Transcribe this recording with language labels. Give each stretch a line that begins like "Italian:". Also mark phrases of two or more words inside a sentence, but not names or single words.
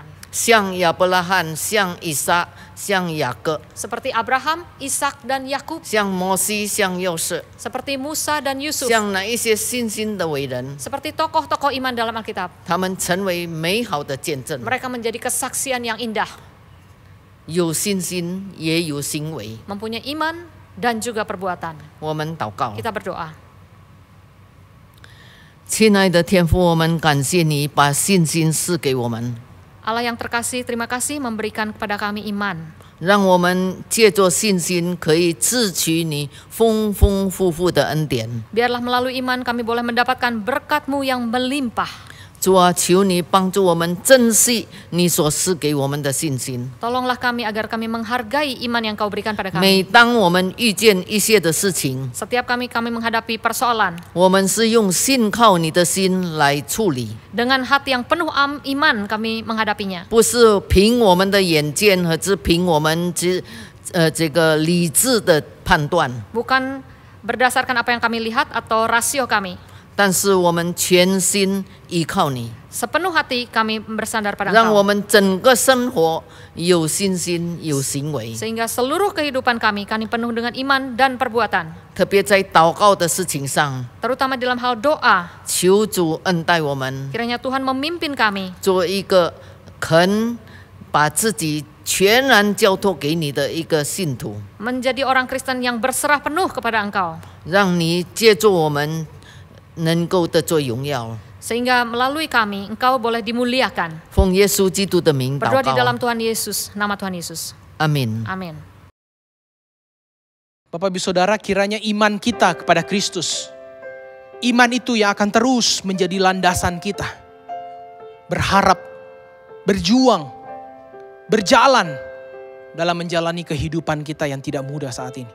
Chinese: 像亚伯拉罕，像以撒，像雅各，
Indonesian: Seperti Abraham, Ishak, dan Yakub.
Chinese: 像摩西，像约瑟，
Indonesian: Seperti Musa dan Yusuf.
Chinese: 像那一些信心的伟人，
Indonesian: Seperti tokoh-tokoh iman dalam Alkitab.
Chinese: 他们成为美好的见证。
Indonesian: Mereka menjadi kesaksian yang indah.
Chinese: 有信心也有行为。
Indonesian: Mempunyai iman dan juga perbuatan.
Chinese: 我们祷告，
Indonesian: Kita berdoa.
Chinese: 亲爱的天父，我们感谢你把信心赐给我们，
Indonesian: Allah yang terkasih, terima kasih memberikan kepada kami iman.
Chinese: 让我们借着信心可以自取你丰丰富富的恩典。
Indonesian: Biarlah melalui iman kami boleh mendapatkan berkat-Mu yang melimpah.
Chinese: 主啊，求你帮助我们珍惜你所赐给我们的信心。
Indonesian: Tolonglah kami agar kami menghargai iman yang Kau berikan pada
Chinese: 每
Indonesian: kami.
Chinese: 当我们遇见一些的事情，
Indonesian: Setiap kami menghadapi persoalan
Chinese: 我们是用信靠你的心来处理，
Indonesian: dengan hati yang penuh iman kami menghadapinya.
Chinese: 不是凭我们的眼见和是凭我们这个理智的判断。
Indonesian: Bukan berdasarkan apa yang kami lihat atau rasio kami.
Chinese: 但是我们全心依靠你，
Indonesian: Sepenuh hati kami bersandar pada
Chinese: 让我
Indonesian: Engkau.
Chinese: 们整个生活有信心、有行为。
Indonesian: Sehingga seluruh kehidupan kami penuh dengan iman dan perbuatan.
Chinese: 特别在祷告的事情上，
Indonesian: Terutama dalam hal doa.
Chinese: 求主恩待我们，
Indonesian: Kiranya Tuhan memimpin kami
Chinese: 做一个肯把自己全然交托给你的一个信徒，
Indonesian: menjadi orang Kristen yang berserah penuh kepada Engkau.
Chinese: 让你借助我们能够得做荣耀。
Indonesian: Sehingga melalui kami Engkau boleh dimuliakan.
Chinese: 奉耶稣基督的名祷
Indonesian: Berdoa di dalam
Chinese: 告，
Indonesian: Tuhan Yesus, nama Tuhan Yesus.
Chinese: 阿门。
Indonesian: Amin. Bapak Ibu Saudara, kiranya iman kita kepada Kristus, iman itu yang akan terus menjadi landasan kita. Berharap, berjuang, berjalan dalam menjalani kehidupan kita yang tidak mudah saat ini.